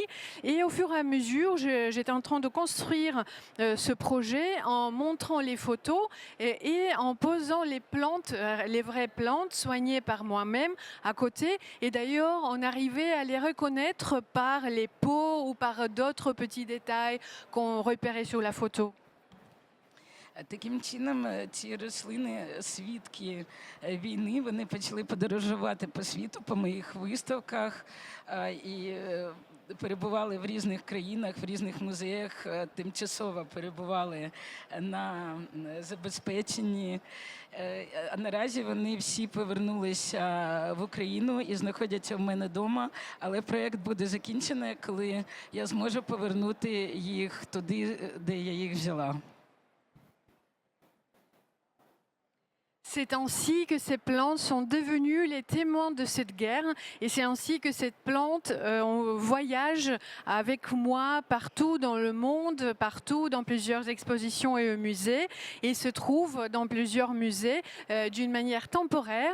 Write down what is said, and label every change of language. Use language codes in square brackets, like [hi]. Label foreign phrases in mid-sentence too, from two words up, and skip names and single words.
[fr] Et au fur et à mesure, j'étais en train de construire ce projet en montrant les photos et en posant les plantes, les vraies plantes soignées par moi-même à côté. Et d'ailleurs, on arrivait à les reconnaître par les peaux ou par d'autres petits détails qu'on repérait sur la photo. [uk] Таким чином, ці рослини, свідки війни, вони почали подорожувати по світу, по моїх виставках. І перебували в різних країнах, в різних музеях, тимчасово перебували на забезпеченні. А наразі вони всі повернулися в Україну і знаходяться в мене вдома, але проєкт буде закінчений, коли я зможу повернути їх туди, де я їх взяла. [fr] C'est ainsi que ces plantes sont devenues les témoins de cette guerre et c'est ainsi que cette plante voyage avec moi partout dans le monde, partout dans plusieurs expositions et musées et se trouve dans plusieurs musées d'une manière temporaire.